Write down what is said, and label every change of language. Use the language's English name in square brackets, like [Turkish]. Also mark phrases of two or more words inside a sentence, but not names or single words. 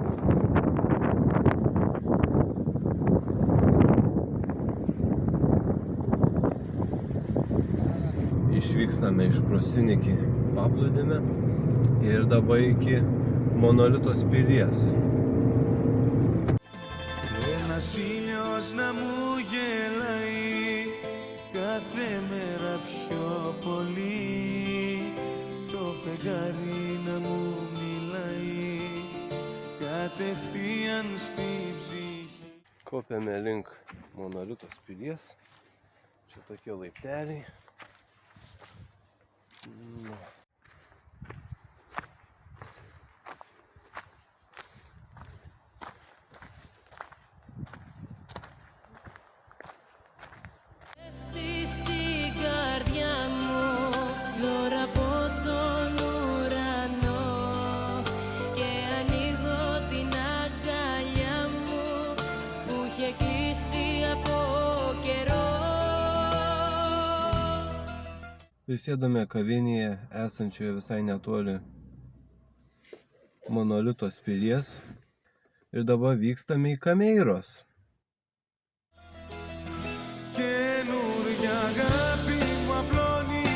[Lithuanian] Išvykstame iš Prosinikį paplūdimio ir dabar iki Monolitos pilies. [Greek] Ένας ήλιος να μου γελάει κάθε μέρα πιο πολύ, το φεγγάρι να μου μιλάει κατευθείαν στην ψυχή. [Lithuanian] Kopiame link Monolitos pilies. Čia tokie laipteliai. [Greek] Στην καρδιά μου δώρα από τον ουρανό και ανοίγω την αγκαλιά μου που είχε κλείσει από καιρό. [Lithuanian] Prisėdome kavinėje esančioje visai netoli Monolitos pilies ir dabar vykstame į Kameiros. [Greek] Καινούρια αγάπη μου απλώνει